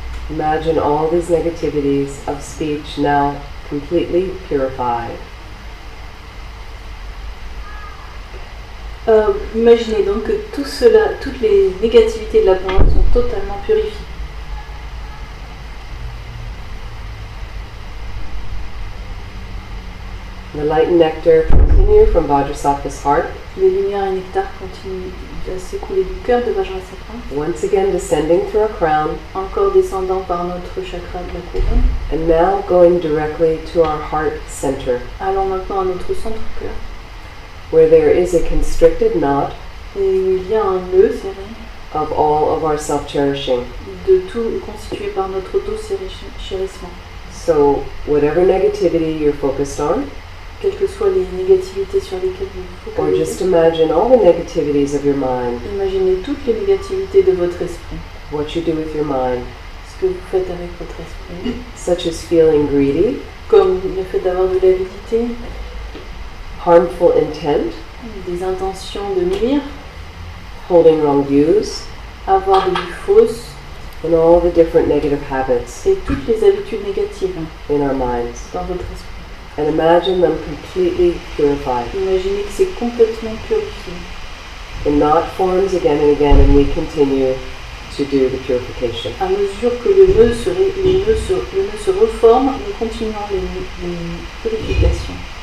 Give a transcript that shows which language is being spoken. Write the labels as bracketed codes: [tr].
[en] Imagine all these negativities of speech now completely purified. [fr] Imaginez donc que tout cela, toutes les négativités de la parole sont totalement purifiées. [en] The light and nectar continue from Vajrasattva's heart, [fr] Les lumières et nectars continuent à s'écouler du cœur de Vajrassatva, [en] once again descending through our crown, [fr] encore descendant par notre chakra de la couronne, [en] and now going directly to our heart center, [fr] allant maintenant à notre centre-cœur, [en] where there is a constricted knot [fr] et où il y a un nœud serré [en] of all of our self-cherishing. [fr] de tout constitué par notre auto-chérissement. [en] So whatever negativity you're focused on, [fr] Quelles que soient les négativités sur lesquelles vous vous [en] or just [fr] focalisez, [en] imagine all the negativities of your mind, [fr] imaginez toutes les négativités de votre esprit, [en] what you do with your mind, [fr] ce que vous faites avec votre esprit, [en] such as feeling greedy, [fr] comme le fait d'avoir de l'avidité, [en] harmful intent, [fr] des intentions de nuire, [en] holding wrong views, [fr] avoir des vues fausses [en] and all the different negative habits [fr] et toutes les habitudes négatives [en] in our minds. [fr] dans votre esprit. [en] And imagine them completely purified. [fr] Imaginez que c'est complètement purifié. [en] The knot forms again and again, and we continue to do the purification. [fr] À mesure que le nœud se reforme, nous continuons les purifications.